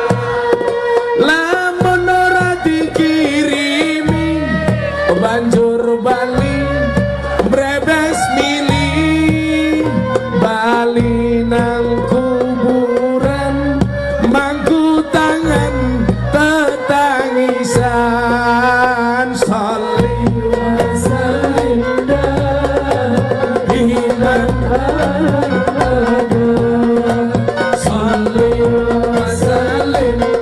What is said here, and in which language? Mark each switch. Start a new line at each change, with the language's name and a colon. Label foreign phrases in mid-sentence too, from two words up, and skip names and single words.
Javanese: lamun ora dikirimi banjur bali brebes milih bali nang kuburan mangku tangan
Arabic: tetangisan صل وسلم دائما أبدا صل وسلم